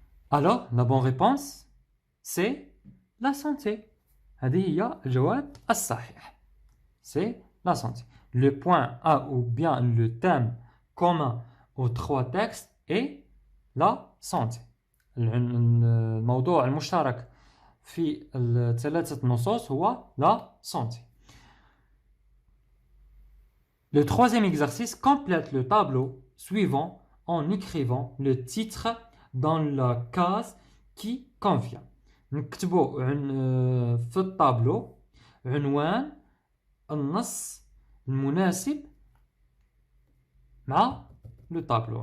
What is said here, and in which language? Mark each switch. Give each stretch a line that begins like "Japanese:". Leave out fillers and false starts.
French: Alors, la bonne réponse, c'est la santé.
Arabic: هذه هي الجواب الصحيح.
French: C'est la santé. Le point A ou bien le thème commun aux trois textes est la santé.
Arabic: الموضوع المشترك في الثلاثة نصوص هو la santé.
French: Le troisième exercice complète le tableau suivant en écrivant le titre dans la case qui convient.
Arabic: نكتبوا في الطابلو عنوان النص المناسب مع le tableau.